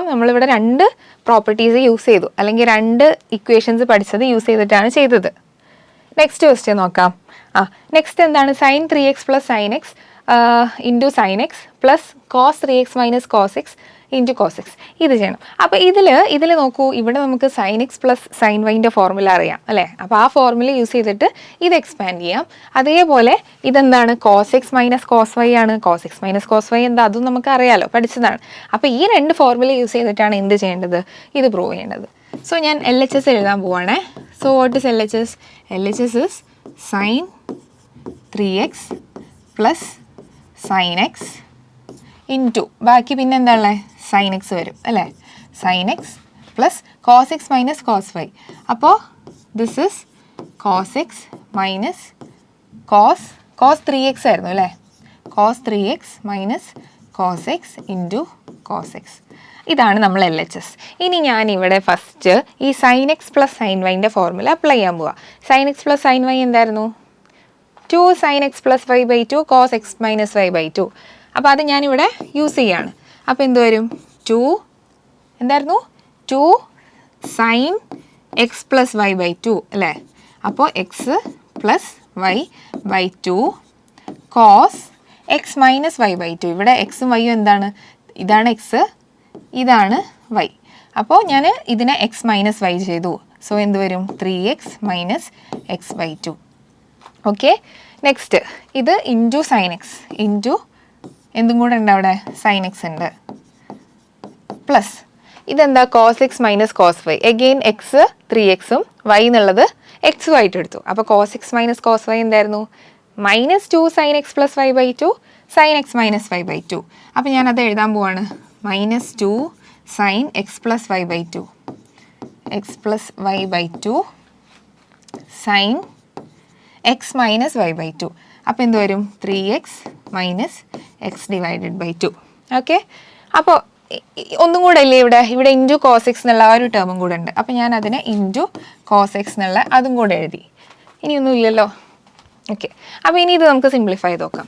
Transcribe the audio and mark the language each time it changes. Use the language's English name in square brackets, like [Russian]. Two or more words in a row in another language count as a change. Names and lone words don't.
[Malayalam] നമ്മളിവിടെ [English] 2 properties use [Malayalam] ചെയ്തു, അല്ലെങ്കിൽ 2 ഇക്വേഷൻസ് പഠിച്ചത് യൂസ് ചെയ്തിട്ടാണ് ചെയ്തത്. [English] next question [Malayalam] നോക്കാം. നെക്സ്റ്റ് എന്താണ്? [English] sin 3x + sin x into sin x plus cos 3x - cos x into cos x. [Malayalam] ഇത് ചെയ്യണം. അപ്പോൾ ഇതിൽ നോക്കൂ, ഇവിടെ നമുക്ക് sin x + sin y-ൻ്റെ ഫോർമുല അറിയാം അല്ലേ? അപ്പോൾ ആ [English] formula use [Malayalam] ചെയ്തിട്ട് ഇത് എക്സ്പാൻഡ് ചെയ്യാം. അതേപോലെ ഇതെന്താണ്? cos x - cos y ആണ്. cos x - cos y എന്താ? അതും നമുക്ക് അറിയാമല്ലോ, പഠിച്ചതാണ്. അപ്പോൾ ഈ 2 [English] formula use [Malayalam] ചെയ്തിട്ടാണ് എന്ത് ചെയ്യേണ്ടത്? ഇത് പ്രൂവ് ചെയ്യേണ്ടത്. സോ ഞാൻ LHS എഴുതാൻ പോവാണേ. [English] So what is LHS? LHS is sin 3x + sin x into [Malayalam] ബാക്കി പിന്നെ എന്താ ഉള്ളത്? sin x വരും അല്ലേ? [English] sin x plus cos x - cos y. [Malayalam] അപ്പോൾ [English] this is cos x minus cos 3x [Malayalam] ആയിരുന്നു അല്ലേ? [English] cos 3x minus cos x into cos x. [Malayalam] ഇതാണ് നമ്മൾ LHS. ഇനി ഞാൻ ഇവിടെ ഫസ്റ്റ് ഈ sin x + sin y-ൻ്റെ [English] formula apply [Malayalam] ചെയ്യാൻ പോവാം. sin x + sin y എന്തായിരുന്നു? 2 sin x + y/2 cos x - y/2. അപ്പോൾ അത് ഞാനിവിടെ യൂസ് ചെയ്യാണ്. അപ്പോൾ എന്ത് വരും? 2 എന്തായിരുന്നു? 2 sin x + y/2 അല്ലേ? അപ്പോൾ x + y/2 cos x - y/2. ഇവിടെ x-ഉം y-ഉം എന്താണ്? ഇതാണ് x, ഇതാണ് y. അപ്പോൾ ഞാൻ ഇതിനെ x - y ചെയ്തു. സോ എന്ത് വരും? 3x - x/2. ഓക്കെ. നെക്സ്റ്റ് ഇത് [English] into sin x into [Malayalam] എന്തും കൂടെ ഉണ്ട് അവിടെ? sin x ഉണ്ട് പ്ലസ് ഇതെന്താ? cos x - cos y. എഗെയിൻ x 3xും y എന്നുള്ളത് x ആയിട്ട് എടുത്തു. അപ്പോൾ cos x - cos y എന്തായിരുന്നു? -2 sin x + y/2 sin x - y/2. അപ്പോൾ ഞാനത് എഴുതാൻ പോവാണ്. -2 sin x + y/2 x + y/2 sin x - y/2. അപ്പോൾ എന്ത് വരും? 3x - x/2. ഓക്കെ. അപ്പോൾ ഒന്നും കൂടെ അല്ലേ ഇവിടെ [English] into cos x [Malayalam] എന്നുള്ള ആ ഒരു ടേമും കൂടെ ഉണ്ട്. അപ്പോൾ ഞാൻ അതിനെ [English] into cos x [Malayalam] എന്നുള്ള അതും കൂടെ എഴുതി. ഇനിയൊന്നും ഇല്ലല്ലോ. ഓക്കെ. അപ്പോൾ ഇനി ഇത് നമുക്ക് സിംപ്ലിഫൈ ചെയ്ത് നോക്കാം.